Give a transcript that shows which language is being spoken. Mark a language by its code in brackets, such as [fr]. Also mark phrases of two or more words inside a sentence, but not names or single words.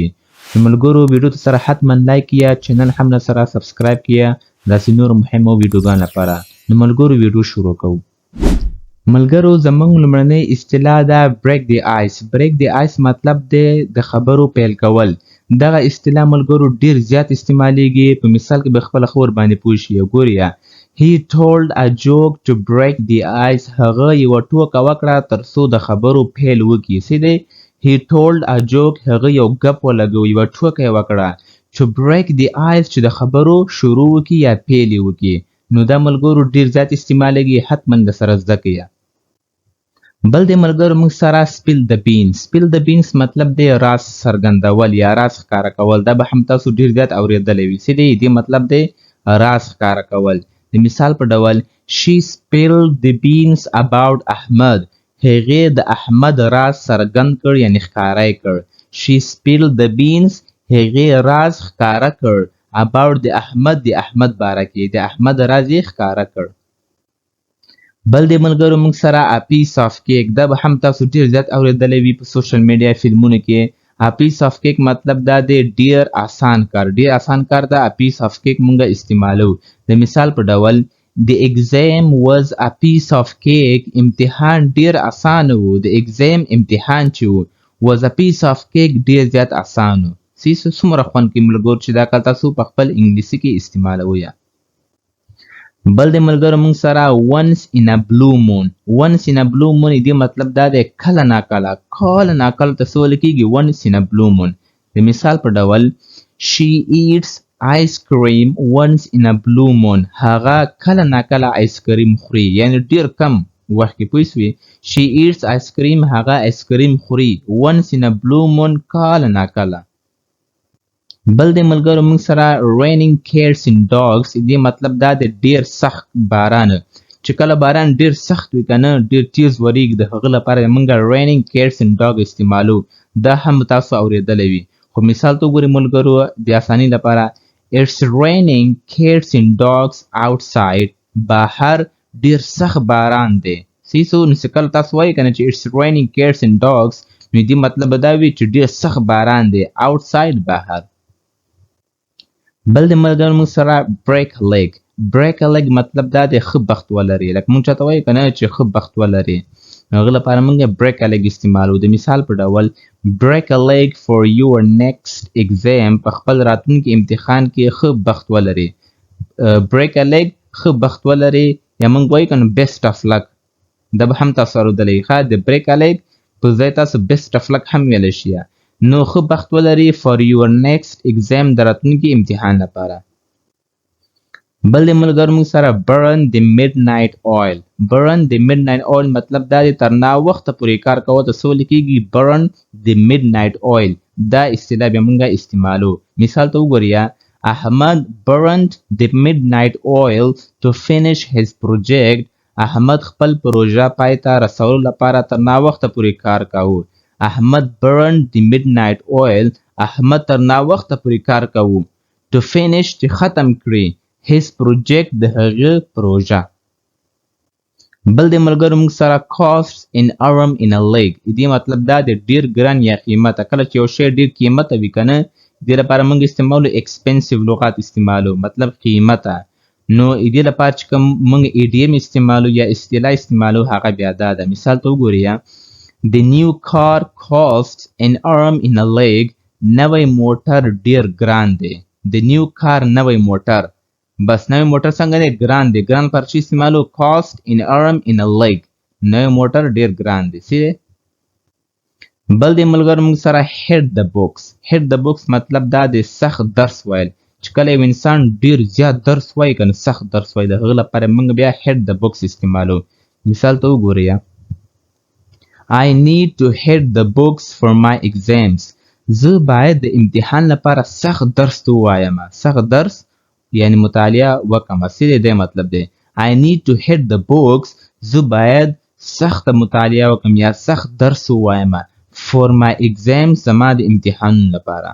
[ps] ملګرو ویډیو ته سره حتما لایک کیا، چینل هم سره سبسکرایب کیا داسې نور مهمو ویډیوګانو لپاره. نو ملګرو ویډیو شروع کوو. ملګرو زموږ لومړنۍ اصطلاح ده [en] break the ice. break the ice [ps] مطلب دی د خبرو پیل کول. دغه اصطلاح ملګرو ډیر زیات استعمالیږي. په مثال کې به خپل خبر باندې پوه شئ. [en] ګورئ He told a joke to break the ice. [ps] هغه یو ټوکه وکړه تر څو د خبرو پیل وکړي. [en] څه دی؟ He told a joke. [ps] هغه یو ګپ ولګو، یو ټوکه یې وکړه. [en] To break the ice [ps] چې د خبرو شروع وکړي یا پیل یې وکړي. نو دا ملګرو ډیر زیات استعمالیږي، حتما د سره زده کړئ. بل د ملګرو موږ سره [en] spill the beans. spill the beans [ps] مطلب دی راز څرګندول یا راز ښکاره کول. دا به هم تاسو ډیر زیات اورېدلی وي. څه دی؟ دې مطلب دی راز ښکاره کول. د مثال په ډول [en] She spilled the beans about Ahmed. [ps] هغې د احمد راز څرګند کړ یعنی ښکاره یې کړ. [en] She spilled the beans. [ps] هغې راز ښکاره کړ about د احمد باره کې. د احمد راز یې ښکاره کړ. بل د ملګرو موږ سره [en] a piece of cake. [ps] دا به هم تاسو ډیر زیات اورېدلی وي په [en] social media [ps] فلمونو کې. [en] a piece of cake [ps] مطلب دا دی ډیر آسان کار. ډیر آسان کار دا [en] a piece of cake [ps] موږ استعمالو. د مثال په ډول [en] The exam was a piece of cake. [ps] امتحان ډیر آسان و. د exam امتحان چې و [en] was a piece of cake [ps] ډیر زیات آسان و. څومره خوند کوي ملګرو چې دا کار تاسو په خپل انګلیسي کې استعمالوئ. بل د ملګرو موږ سره [en] once in a blue moon. once in a blue moon [ps] دې مطلب دا دی کله ناکله ته څه ویل کېږي [en] once in a blue moon. [ps] د مثال په ډول [en] She eats ice cream once in a blue moon. [ps] هغه کله ناکله [en] ice cream [ps] خوري یعنی ډیر کم وخت کې. پوه شوې؟ [en] She eats ice cream. [ps] هغه [en] ice cream [ps] خوري [en] once in a blue moon [ps] کله ناکله. بل د ملګرو موږ سره [en] raining cats and dogs. [ps] دې مطلب دا د ډیر سخت باران. چې کله باران ډیر سخت وي کنه ډیر تیز وریږي، د هغه لپاره موږ [en] raining cats and dogs [ps] استعمالو. دا هم تاسو اورېدلی وي، خو مثال ته وګورئ ملګرو د اسانۍ لپاره [en] It's raining cats and dogs outside. [ps] بهر ډیر سخت باران دی. نو چې کله تاسو وایئ کنه چې [en] It's raining cats and dogs [ps] نو دې مطلب دا وي چې ډیر سخت باران دی outside بهر. بل د ملګرو موږ سره [en] break a leg. break a leg [ps] مطلب دا دی ښه بخت ولري. لکه موږ چاته وایو کنه چې ښه بخت ولري، هغه لپاره موږ [en] break a leg [ps] استعمالو. د مثال په ډول [en] break a leg for your next exam. [ps] په خپل راتلونکي امتحان کې ښه بخت ولري. [en] break a leg [ps] ښه بخت ولري یا موږ وایو کنه [en] best of luck. [ps] دا به هم تاسو اورېدلی ښه د [en] break a leg [ps] په ځای تاسو [en] best of luck [ps] هم ویلی شي. نو ښه بخت ولري [en] for your next exam [ps] د راتلونکي امتحان لپاره. بل د ملګرو موږ سره [en] burn the midnight oil. burn the midnight oil [ps] مطلب دا دی تر ناوخته پورې کار کوه ته څه ویل کېږي [en] burn the midnight oil. [ps] دا اصطلاح بیا موږ استعمالو. مثال ته وګورئ [en] Ahmad burned the midnight oil to finish his project. [ps] احمد خپل پروژه پای ته رسولو لپاره تر ناوخته پورې کار کاوه. [en] احمد burned the midnight oil. [ps] احمد تر ناوخته پورې کار کوو. [en] to finish [ps] چې ختم کړي [en] his project [ps] د هغه پروژه. بل د ملګرو موږ سره [en] cost an arm in a leg. [ps] دې مطلب دا د ډیر ګران یا قیمته. کله چې یو شی ډیر قیمته وي کنه دې لپاره موږ استعمالو expensive لغات استعمالو مطلب قیمته. نو دې لپاره چې کوم موږ ایډیم استعمالو یا اصطلاح استعمالو هغه بیا دا ده. مثال ته وګورئ [en] The new car costs an arm in a leg. [ps] نوی موټر ډیر ګران دی. [en] The new car [ps] نوی موټر. بس نوی موټر څنګه دی؟ ګران دی. ګران پر چی استعمالو [en] cost an arm in a leg. [ps] نوی موټر ډیر ګران دی. بل د ملګرو موږ سره [en] hit the books. hit the books [ps] مطلب دا دی سخت درس ویل. چې کله یو انسان ډیر زیات درس وایي کنه سخت درس وایي د هغه لپاره موږ بیا [en] hit the books [ps] استعمالو. مثال ته وګورئ [en] I need to hit the books for my exams. [ps] زه باید د امتحان لپاره سخت درس ووایم. سخت درس یعنی مطالعه وکړم. څه دی مطلب دی [en] I need to hit the books. [ps] زه باید سخت مطالعه وکړم یا سخت درس ووایم [en] for my exams [ps] زما د امتحانونو لپاره.